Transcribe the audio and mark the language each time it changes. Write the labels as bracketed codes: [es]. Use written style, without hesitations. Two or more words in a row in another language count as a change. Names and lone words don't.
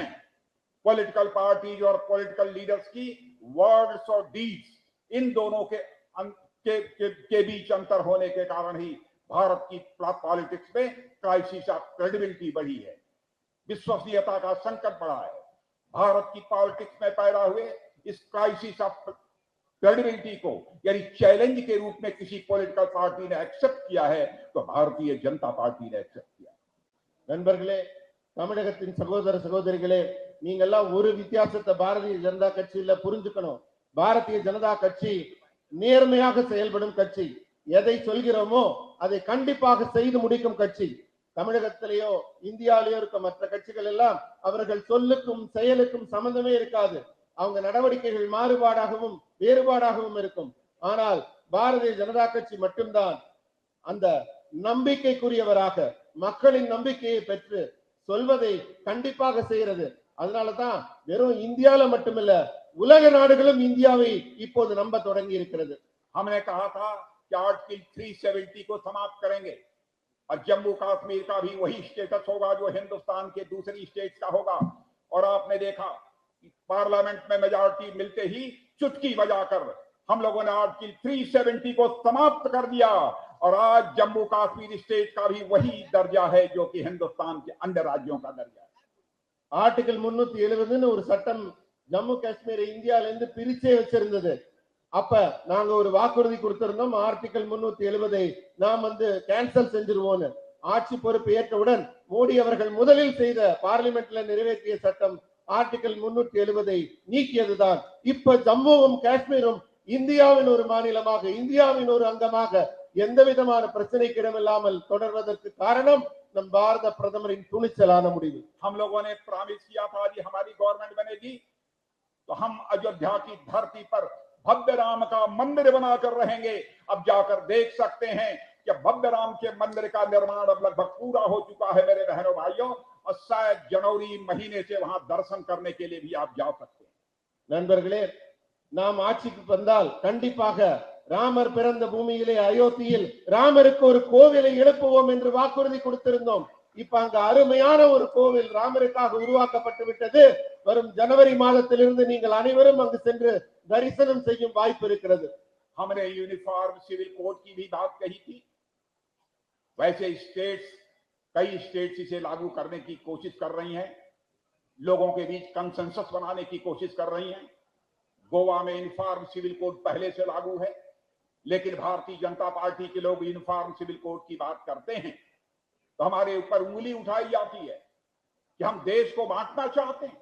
[en] political parties [hi] और [en] political leaders [hi] की वर्ड्स और डीड्स, इन दोनों के बीच अंतर होने के कारण ही भारत की पॉलिटिक्स में [en] crisis of credibility [hi] बढ़ी है, विश्वसनीयता का संकट बढ़ा है। भारत की पॉलिटिक्स में पैदा हुए इस [en] crisis of credibility [hi] को यानी चैलेंज के रूप में किसी [en] political party [hi] ने एक्सेप्ट किया है तो भारतीय जनता पार्टी ने एक्सेप्ट किया। [ta] நண்பர்களே, தமிழகத்தின் சகோதர சகோதரிகளே, நீங்க எல்லாம் ஒரு வித்தியாசத்தை பாரதிய ஜனதா கட்சியில புரிஞ்சுக்கணும். பாரதிய ஜனதா கட்சி நேர்மையாக செயல்படும் கட்சி. எதை சொல்கிறோமோ அதை கண்டிப்பாக செய்து முடிக்கும் கட்சி. தமிழகத்திலேயோ இந்தியாவிலேயோ இருக்க மற்ற கட்சிகள் எல்லாம் அவர்கள் சொல்லுக்கும் செயலுக்கும் சம்பந்தமே இருக்காது. அவங்க நடவடிக்கைகள் மாறுபாடாகவும் வேறுபாடாகவும் இருக்கும். ஆனால் பாரதிய ஜனதா கட்சி மட்டும்தான் அந்த நம்பிக்கைக்குரியவராக மக்களின் நம்பிக்கையை பெற்று சொல்வதை கண்டிப்பாக செய்கிறது. அதனாலதான் வெறும் இந்தியால மட்டுமில்ல, உலக நாடுகளும் இந்தியாவை இப்போது நம்ப தொடங்கி இருக்கிறது. [hi] हमने कहा था कि आर्टिकल 370 को समाप्त करेंगे और जम्मू कश्मीर का भी वही स्टेटस होगा जो हिंदुस्तान के दूसरी स्टेट्स का होगा। और आपने देखा पार्लियामेंट में मेजॉरिटी मिलते ही चुटकी बजाकर हम लोगों ने आर्टिकल 370 को समाप्त कर दिया और आज जम्मू कश्मीर स्टेट का भी वही दर्जा है जो कि हिंदुस्तान के अन्य राज्यों का दर्जा है। [ta] ஆர்டிகல் 370 ஒரு சட்டம் ஜம்மு காஷ்மீரை இந்தியால இருந்து பிரிச்சே வச்சிருந்தது. அப்ப நாங்க ஒரு வாக்குறுதி கொடுத்திருந்தோம், ஆர்டிகல் 370 நாம் கேன்சல் செஞ்சிருவோம். ஆட்சி பொறுப்பு ஏற்றவுடன் மோடி அவர்கள் முதலில் செய்த பார்லிமெண்ட்ல நிறைவேற்றிய சட்டம் ஆர்டிகல் 370 நீக்கியதுதான். இப்ப ஜம்முவும் காஷ்மீரும் இந்தியாவின் ஒரு மாநிலமாக, இந்தியாவின் ஒரு அங்கமாக எந்த விதமான பிரச்சனைக்கு இடமில்லாமல் தொடர்வதற்கு காரணம் நம் பாரத பிரதமரின் துணிச்சலான முடிவு. [hi] हम लोगों ने प्रॉमिस किया था कि हमारी गवर्नमेंट बनेगी तो हम अयोध्या की धरती पर भव्य राम का मंदिर बनाकर रहेंगे। अब जाकर देख सकते हैं कि भव्य राम के मंदिर का निर्माण अब लगभग पूरा हो चुका है मेरे बहनों भाइयों, और शायद जनवरी महीने से वहां दर्शन करने के लिए भी आप जा सकते हैं। [ta] நண்பர்களே, நாம் ஆட்சிக்கு வந்தால் கண்டிப்பாக ராமர் பிறந்த பூமியிலே அயோத்தியில் ராமருக்கு ஒரு கோவிலை எழுப்புவோம் என்று வாக்குறுதி கொடுத்திருந்தோம். இப்ப அங்க அருமையான ஒரு கோவில் ராமருக்காக உருவாக்கப்பட்டு விட்டது. வரும் ஜனவரி மாதத்திலிருந்து நீங்கள் அனைவரும் அங்கு சென்று தரிசனம் செய்யும் வாய்ப்பு இருக்கிறது. [hi] हमने [en] uniform civil code [hi] की भी बात कही थी। वैसे कई स्टेट्स इसे लागू करने की कोशिश कर रही हैं, लोगों के बीच कंसेंसस बनाने की कोशिश कर रही हैं। गोवा में [en] uniform civil code [hi] पहले से लागू है, लेकिन भारतीय जनता पार्टी के लोग [en] uniform civil code [hi] की बात करते हैं तो हमारे ऊपर उंगली उठाई जाती है कि हम देश को बांटना चाहते हैं।